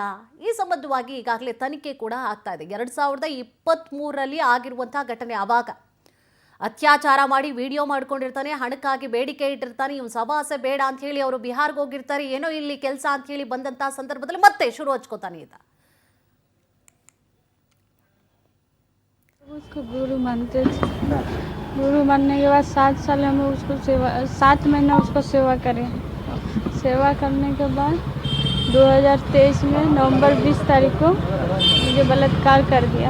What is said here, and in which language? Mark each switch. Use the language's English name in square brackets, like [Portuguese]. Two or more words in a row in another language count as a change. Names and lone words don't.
[Kannada] ಈ ಸಂಬಂಧವಾಗಿ ಈಗಾಗಲೇ ತನಿಖೆ ಕೂಡ ಆಗ್ತಾ ಇದೆ. 2023ರಲ್ಲಿ ಆಗಿರುವಂತಹ ಘಟನೆ. ಆವಾಗ ಅತ್ಯಾಚಾರ ಮಾಡಿ ವಿಡಿಯೋ ಮಾಡ್ಕೊಂಡಿರ್ತಾನೆ, ಹಣಕ್ಕಾಗಿ ಬೇಡಿಕೆ ಇಟ್ಟಿರ್ತಾನೆ. ಇವ್ನು ಸಭಾಸೆ ಬೇಡ ಅಂತ ಹೇಳಿ ಅವರು ಬಿಹಾರ್ಗೆ ಹೋಗಿರ್ತಾರೆ. ಏನೋ ಇಲ್ಲಿ ಕೆಲಸ ಅಂತ ಹೇಳಿ ಬಂದಂತಹ ಸಂದರ್ಭದಲ್ಲಿ ಮತ್ತೆ ಶುರು ಹಚ್ಕೋತಾನೆ ಈತ. [Hindi] उसको गुरु मानते थे। गुरु मानने के बाद 7 साल हम उसको 7 महीना उसको सेवा करें। सेवा करने के बाद 2023 में नवंबर 20 तारीख को मुझे बलात्कार कर दिया।